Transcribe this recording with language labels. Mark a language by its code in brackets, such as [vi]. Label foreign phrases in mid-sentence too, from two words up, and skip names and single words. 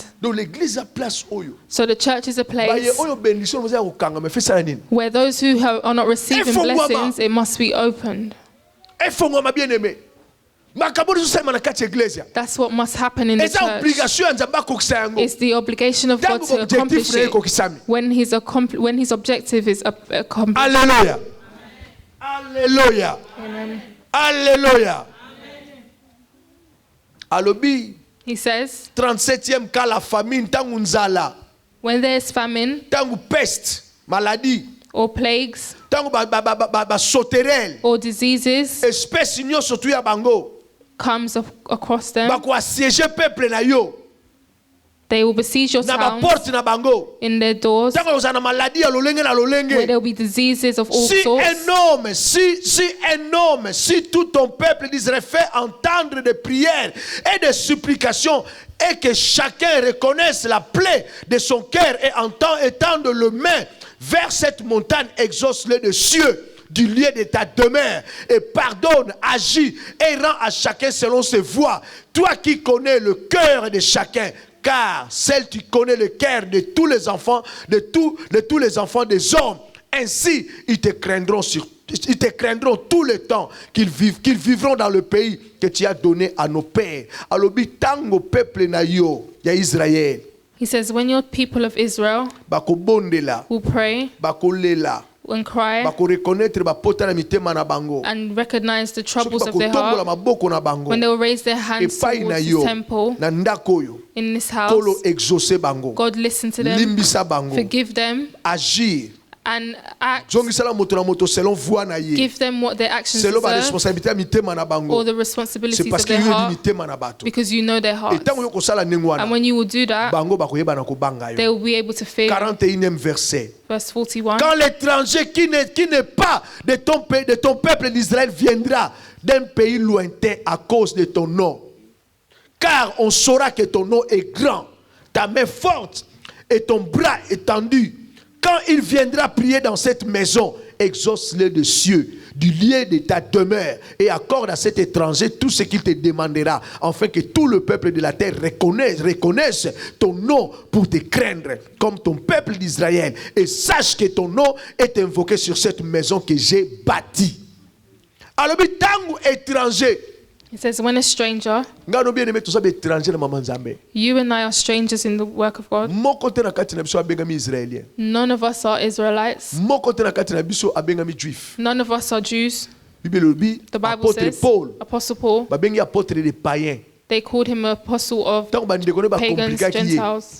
[en] So the church is a place where those who are not receiving blessings, it must be opened. That's what must happen in the church. It's the obligation of God to accomplish it when his objective is accomplished. [fr] Alléluia. Alléluia. Amen. Alléluia. [ln] Alobi. [en] He says, [fr] 37e cas la famine, [ln] tangu nzala. [en] When there is famine, [ln] tangu [fr] peste, maladie, [en] or plagues, [ln] tangu ba soterel, [en] or diseases, [ln] espèce nyonso tu ya bango [en] comes across them, [ln] ba ko [fr] assiéger peuple [ln] na yo. [en] They will besiege your towns in their doors, where there will be diseases of all sorts. [fr] Si énorme, si tout ton peuple d'Israël fait entendre des prières et des supplications, et que chacun reconnaisse la plaie de son cœur et étende le main vers cette montagne, exauce-le des cieux du lieu de ta demeure et pardonne, agis et rends à chacun selon ses voies. Toi qui connais le cœur de chacun, car celle tu connais le cœur de tous les enfants, de tous les enfants des hommes, Ainsi, ils te craindront tout le temps qu'ils vivront dans le pays que tu as donné à nos pères. [ln] Alobi tango peuple na yo ya Israël. [en] He says, when your people of Israel will pray and cry and recognize the troubles of their heart, when they will raise their hands towards the temple in this house, God listen to them, forgive them, and act, give them what their actions deserve, or the responsibilities of their heart, because you know their hearts. And when you will do that, they will be able to fail. [fr] 41e verset. [en] Verse 41. [fr] Quand l'étranger qui n'est pas de ton peuple d'Israël viendra d'un pays lointain à cause de ton nom, car on saura que ton nom est grand, ta main forte et ton bras étendu. Quand il viendra prier dans cette maison, exauce-le des cieux, du lieu de ta demeure, et accorde à cet étranger tout ce qu'il te demandera, afin que tout le peuple de la terre reconnaisse ton nom pour te craindre, comme ton peuple d'Israël, et sache que ton nom est invoqué sur cette maison que j'ai bâtie. Alors, tant étranger. [en] It says, when a stranger, you and I are strangers in the work of God. None of us are Israelites. None of us are Jews. The Bible says, Apostle Paul, they called him an apostle of pagans, Gentiles.